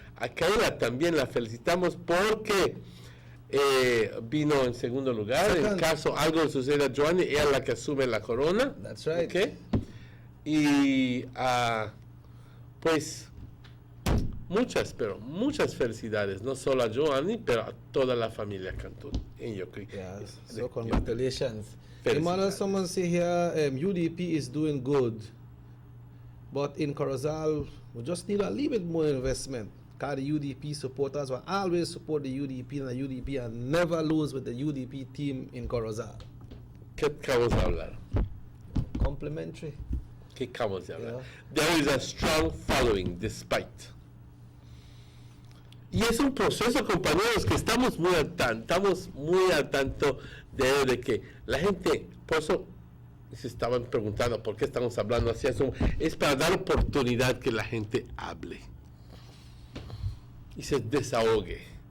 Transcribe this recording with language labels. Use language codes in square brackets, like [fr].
[es] A Kayla también la felicitamos porque vino en segundo lugar. En caso algo suceda a Joanny, ella es la que asume la corona. [en] That's right. Okay. [es] Y pues muchas felicidades, no solo a Joanny, pero a toda la familia Cantón en Yokri. [en] Yes, so congratulations. Emmanuel, someone say here, UDP is doing good, but in Corozal, we just need a little bit more investment. Because the UDP supporters will always support the UDP, and the UDP and never lose with the UDP team in Corozal. [es] ¿Qué acabamos de hablar? [en] Complimentary. [es] ¿Qué acabamos de hablar? [en] There is a strong following, despite. [es] Y es un proceso, compañeros, que estamos muy al tanto de que la gente, por eso se estaban preguntando por qué estamos hablando así, es para dar oportunidad que la gente hable y se desahogue.